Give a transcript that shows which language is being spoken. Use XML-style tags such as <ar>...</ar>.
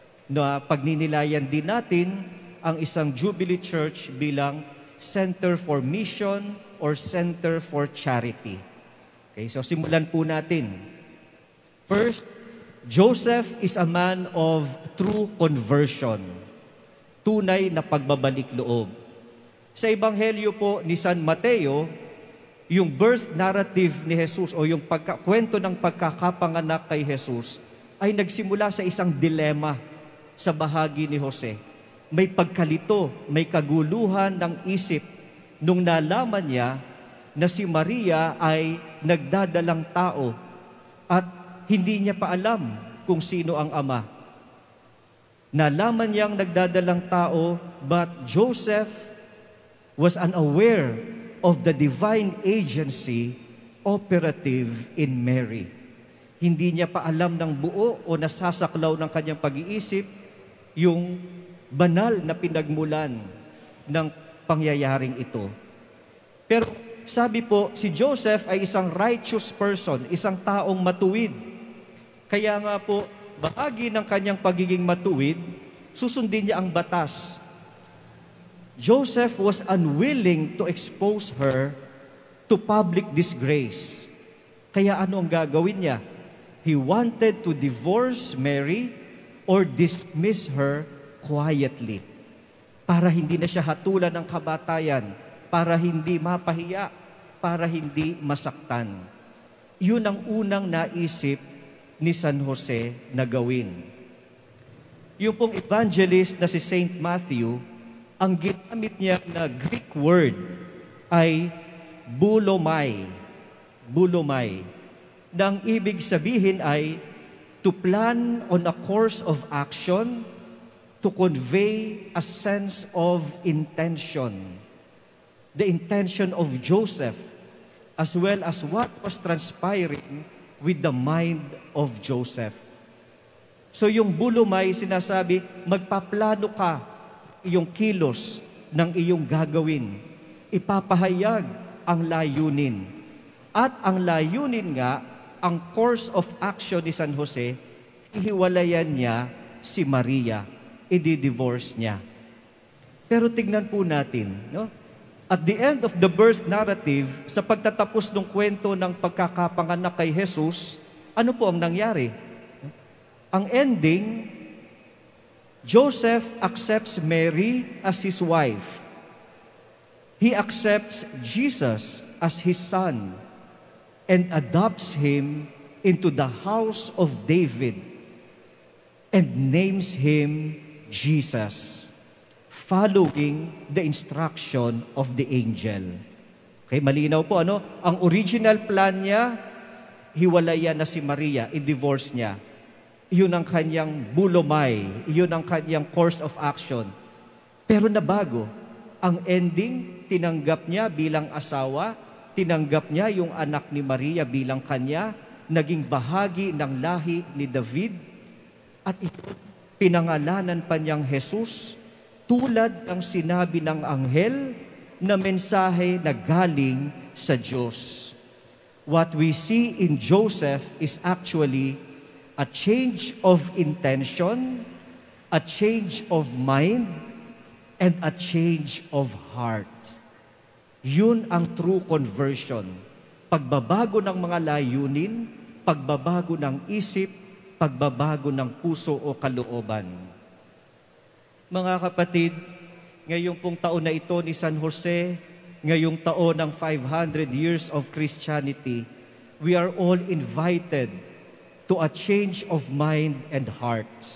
<tl>Na pagninilayan din natin ang isang Jubilee Church bilang Center for Mission or Center for Charity. Okay, so simulan po natin.</tl> <en>First, Joseph is a man of true conversion.</en> <tl>Tunay na pagbabalik loob. Sa Ebanghelyo po ni San Mateo, yung birth narrative ni Jesus o yung kwento ng pagkakapanganak kay Jesus ay nagsimula sa isang dilema sa bahagi ni Jose. May pagkalito, may kaguluhan ng isip nung nalaman niya na si Maria ay nagdadalang tao at hindi niya pa alam kung sino ang ama. Nalaman niyang nagdadalang tao,</tl> <en>but Joseph was unaware of the divine agency operative in Mary.</en> <tl>Hindi niya pa alam ng buo o nasasaklaw ng kanyang pag-iisip yung banal na pinagmulan ng pangyayaring ito. Pero sabi po, si Joseph ay isang righteous person, isang taong matuwid. Kaya nga po, bahagi ng kanyang pagiging matuwid, susundin niya ang batas.</tl> <en>Joseph was unwilling to expose her to public disgrace.</en> <tl>Kaya ano ang gagawin niya?</tl> <en>He wanted to divorce Mary or dismiss her quietly</en> <tl>para hindi na siya hatulan ng kabatayan, para hindi mapahiya, para hindi masaktan. Yun ang unang naisip ni San Jose na gawin. Yung pong evangelist na si Saint Matthew, ang ginamit niya na Greek word ay boulomai. Boulomai. Na ang ibig sabihin ay</tl> <en>to plan on a course of action, to convey a sense of intention. The intention of Joseph, as well as what was transpiring with the mind of Joseph.</en> <tl>So yung bulumay, sinasabi, magpaplano ka iyong kilos ng iyong gagawin. Ipapahayag ang layunin. At ang layunin nga, ang course of action ni San Jose, ihiwalayan niya si Maria. I-divorce niya. Pero tignan po natin, no?</tl> <en>At the end of the birth narrative,</en> <tl>sa pagtatapos ng kwento ng pagkakapanganak kay Jesus, ano po ang nangyari? Ang ending,</tl> <en>Joseph accepts Mary as his wife. He accepts Jesus as his son and adopts him into the house of David and names him Jesus, following the instruction of the angel.</en> <tl>Okay, malinaw po, ano? Ang original plan niya, hiwalayan na si Maria, i-divorce niya. Yun ang kanyang bulomay, yun ang kanyang course of action. Pero nabago. Ang ending, tinanggap niya bilang asawa, tinanggap niya yung anak ni Maria bilang kanya, naging bahagi ng lahi ni David, at ito, pinangalanan pa niyang Jesus, tulad ng sinabi ng anghel na mensahe na galing sa Diyos.</tl> <en>What we see in Joseph is actually a change of intention, a change of mind, and a change of heart.</en> <tl>Yun ang true conversion. Pagbabago ng mga layunin, pagbabago ng isip, pagbabago ng puso o kalooban. Mga kapatid, ngayong pong taon na ito ni San Jose, ngayong taon ng 500 years of Christianity,</tl> <en>we are all invited to a change of mind and heart.</en>